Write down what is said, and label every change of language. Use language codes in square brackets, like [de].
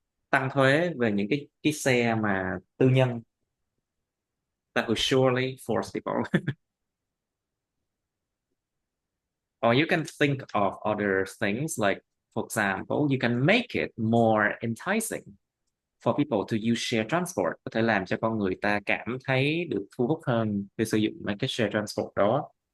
[vi] Tăng thuế về những cái xe mà tư nhân. [en] That will surely force people. Or you can think of other things like, for example, you can make it more enticing for people to use shared transport. [vi] Có thể làm cho con người ta cảm thấy được thu hút hơn để sử dụng mấy cái shared transport đó.